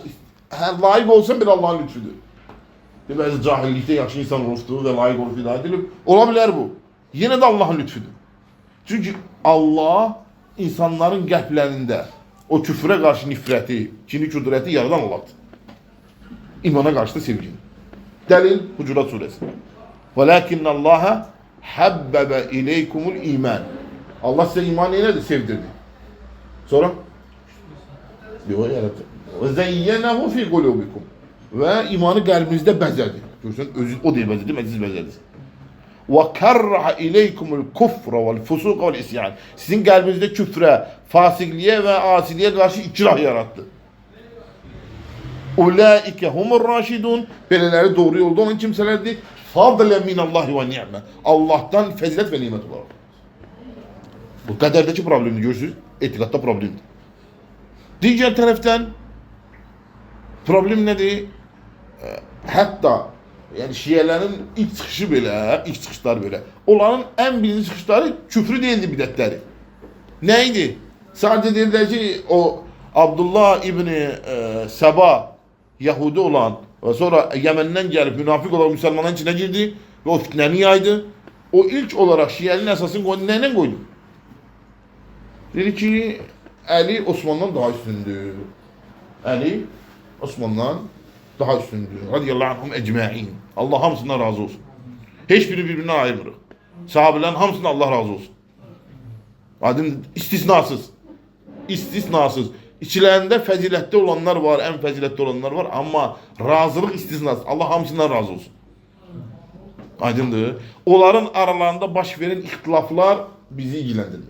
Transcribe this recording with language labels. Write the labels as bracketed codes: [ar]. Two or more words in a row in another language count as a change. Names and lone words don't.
[az] Layiq olsan bir Allah'ın lütfüdür. Bəzi cahillikdə yaxşı insan olubdur və layiq olub hidayət edilib. Ola bilər bu. Yenə də Allah'ın lütfüdür. Çünki Allah insanların qəlblərində o küfrə qarşı nifrəti, kini küdrəti yaradan Allah'dır. İmana qarşı da sevgini. Dəlil Hucurat suresi. [ar] وَلَكِنَّ اللّٰهَ حَبَّبَ اِلَيْكُمُ الْاِيمَانِ [az] Allah size iman neylədir? Sevdirdi. Sonra? Yox, yarattı. [ar] وَزَيَّنَهُ فِي قُلُوبِكُمْ [az] Ve imanı qəlbinizdə bəzədi. Görürsən, özü o deyil bəzədi, məclis bəzədi. [ar] وَكَرَّحَ اِلَيْكُمُ الْكُفْرَ وَالْفُسُوقَ وَالْاِسْيَانِ [az] Sizin qəlbinizdə küfrə, fasikliyə və asiliyə qarşı ikrah yarattı. [ar] اُولَٰئِكَ هُمُ الرَّاشِدُونَ [az] Belələri doğru yolda olan kimsələrdir. [ar] فَضْلًا مِنَ اللّٰهِ وَنِعْمَ [az] Allah'tan fəzilət və nimət olaraq. Bu qədərdəki problemini görürsünüz, etiqadda problemdir. Digər tərəfdən problem nədir? Hətta yani Şiələrin ilk çıxışı belə, ilk çıxışlar belə. Onların ən birinci çıxışları küfrü değildi, bidətləri. Neydi? [tr] Sadece dediler ki o Abdullah İbni Seba Yahudi olan ve sonra Yemen'den gelip münafık olarak Müslümanların içine girdi ve o fitneni yaydı. O ilk olarak Şiənin əsasını koydu. Neyle koydu? Dedi ki Ali Osman'dan daha üstündür. Ali Osman'dan daha üstündür. [ar] رضي الله عنهم أجمعين. [az] Allah hamısından razı olsun. [tr] Hiçbiri birbirinden [az] ayırmırıq. Sahabelerin hamısından Allah razı olsun. Adın istisnasız. İstisnasız. İçilərində fəzilətli olanlar var, ən fəzilətli olanlar var. Amma razılıq istisnasız. Allah hamısından razı olsun. Aydındır. Onların aralarında baş veren ixtilaflar bizi ilgiləndirir.